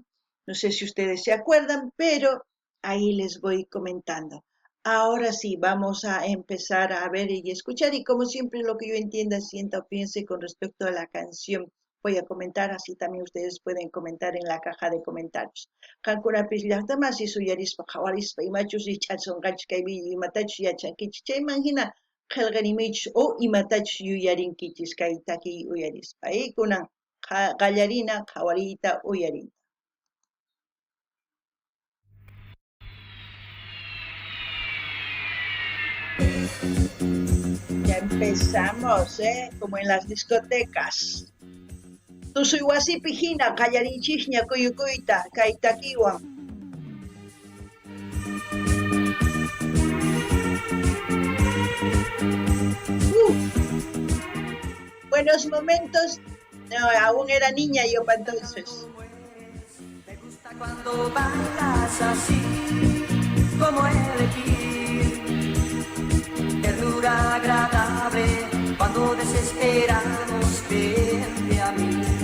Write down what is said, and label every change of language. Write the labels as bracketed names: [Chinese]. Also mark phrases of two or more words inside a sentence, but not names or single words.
[Spanish] No sé si ustedes se acuerdan, pero ahí les voy comentando. Ahora sí, vamos a empezar a ver y escuchar, y como siempre lo que yo entienda, sienta o piense con respecto a la canción, voy a comentar, así también ustedes pueden comentar en la caja de comentarios. [Quechua] Qankunapis llaqtamas suyarispa qhawarispa imachus richasunqanchis kay vídeo imatachus yachankichis chayman hina qillqarimichus o imatachus yuyarinkichis kay takiy uyarispa y kunan qallarina qhawariyta uyariyta. [Spanish] Ya empezamos, como en las discotecas. [Quechua] Tusuyuwasipi hina qallarinchikña kuyukuyta kay takiwan. [Spanish] Buenos momentos. No, aún era niña yo para entonces. Me gusta cuando bailas así, como elegir ternura agradable, cuando desesperamos, vente a mí.